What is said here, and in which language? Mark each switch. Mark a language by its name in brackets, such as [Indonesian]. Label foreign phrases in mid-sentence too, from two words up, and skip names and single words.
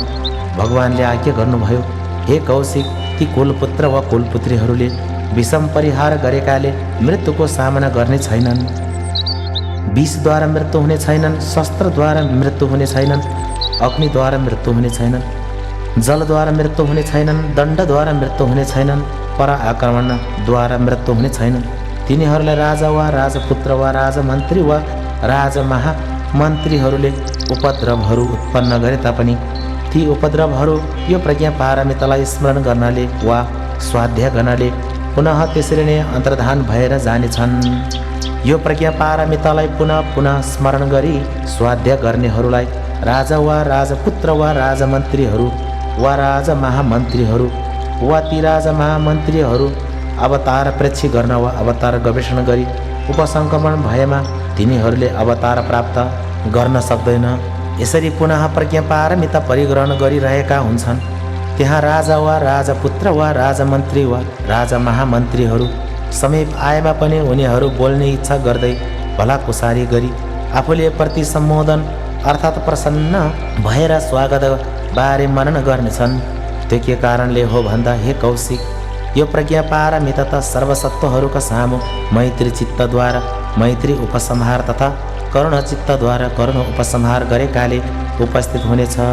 [Nepali] भगवानले आज्ञा गर्नुभयो, हे कौशिक, ती कोलपुत्र वा कोलपुत्रीहरूले विषम परिहार गरेकाले मृत्युको सामना गर्ने छैनन्। विषद्वारा मृत्यु हुने छैनन्, शस्त्रद्वारा मृत्यु हुने छैनन्, अग्निद्वारा मृत्यु हुने छैनन्, जलद्वारा मृत्यु हुने छैनन्, दण्डद्वारा मृत्यु हुने छैनन्, पर आक्रमणद्वारा मृत्यु हुने छैनन्। तिनीहरूलाई राजा वा राजपुत्र वा राजमन्त्री वा राजमहामन्त्रीहरूले उपद्रवहरू उत्पन्न गरे तापनि ती उपद्रवहरू यो प्रज्ञा पारमितालाई स्मरण गर्नाले वा स्वाध्याय गर्नाले पुनः त्यसरी नै अन्तर्धान भएर जानेछन्। यो प्रज्ञा पारमितालाई पुनः पुनः स्मरण गरी स्वाध्याय गर्नेहरूलाई राजा वा राजपुत्र वा राजमन्त्रीहरू वा राजमहामन्त्रीहरू वा ती राजमहामन्त्रीहरू अवतार प्रेक्षी गर्न वा अवतार गवेषणा गरी उपसङ्क्रमण भएमा तिनीहरूले अवतार प्राप्त गर्न सक्दैन। यसरी पुनः प्रज्ञा पारमिता परिग्रहण गरिरहेका हुन्छन्। त्यहाँ राजा वा राजपुत्र वा राजमन्त्री वा राजमहामन्त्रीहरू समीप आएमा पनि उनीहरू बोल्ने इच्छा गर्दै भलाकुसारी गरी आफूले प्रति सम्बोधन अर्थात् प्रसन्न भएर स्वागत बारे मनन गर्नेछन्। त्यो के कारणले हो भन्दा हे कौशिक, यो प्रज्ञा पारमिता त सर्वसत्वहरूका सामु मैत्री चित्तद्वारा मैत्री उपसंहार तथा करुण चित्तद्वारा करुण उपसंहार गरेकाले उपस्थित हुनेछ।